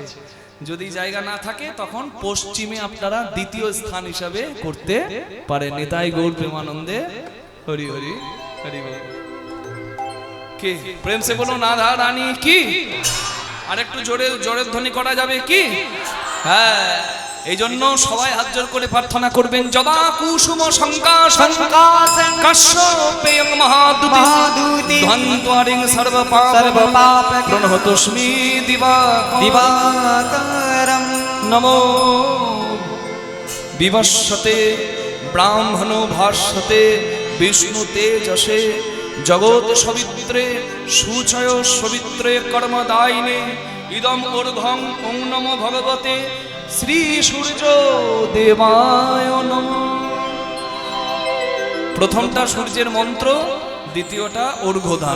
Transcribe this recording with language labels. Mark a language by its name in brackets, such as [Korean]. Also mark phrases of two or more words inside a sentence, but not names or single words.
[Bangla] যদি জায়গা না থাকে তখন পশ্চিমে আপনারা দ্বিতীয় স্থান হিসাবে করতে পারেন। নিতাই গৌর প্রেমানন্দে হরি হরি হরি বল। [Hindi] के प्रेम से बोलो राधा रानी की? [Bangla] আর একটু জোরে জোরের ধ্বনি করা যাবে কি? হ্যাঁ, এই জন্য সবাই হাত জোর করে প্রার্থনা করবেন। [Sanskrit] জবা কুসুম সংকাশং কাশ্যপেয়ং মহাদুতি ধ্বন্ত্বরিং সর্বপাপ প্রণহতস্মি দিবাকরম নমো বিবস্বতে ব্রাহ্মণো ভাস্বতে বিষ্ণু তেজসে জগৎ সবিত্রে সুচয় সবিত্রে কর্মদায়িনে ইদম ঊর্ধ্বং ওং নমো ভগবতে শ্রী সূর্য দেবায় নমঃ। [Bangla] প্রথমটা সূর্যের মন্ত্র, দ্বিতীয়টা অর্ঘ্যদান।